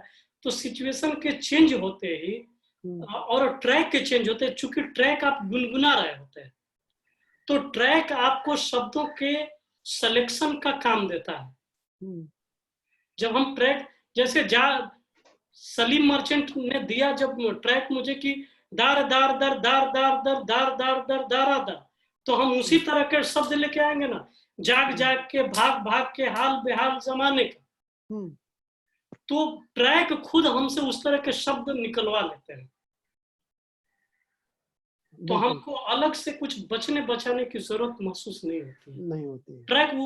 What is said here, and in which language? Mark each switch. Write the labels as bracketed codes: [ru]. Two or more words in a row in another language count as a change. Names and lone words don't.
[hi] तो सिचुएशन के चेंज होते ही और ट्रैक के चेंज होते हैं, चूंकि ट्रैक आप गुनगुना रहे होते हैं तो ट्रैक आपको शब्दों के सिलेक्शन का काम देता है। जब हम ट्रैक, जैसे सलीम मर्चेंट ने दिया जब ट्रैक मुझे कि दार दार दर दार दार दर दार दार दर दारा दर, तो हम उसी तरह के शब्द लेके आएंगे ना, जाग जाग के, भाग भाग के, हाल बेहाल जमाने का। तो ट्रैक खुद हमसे उस तरह के शब्द निकलवा लेते हैं। तो हमको अलग से कुछ बचने बचाने की जरूरत महसूस नहीं होती है।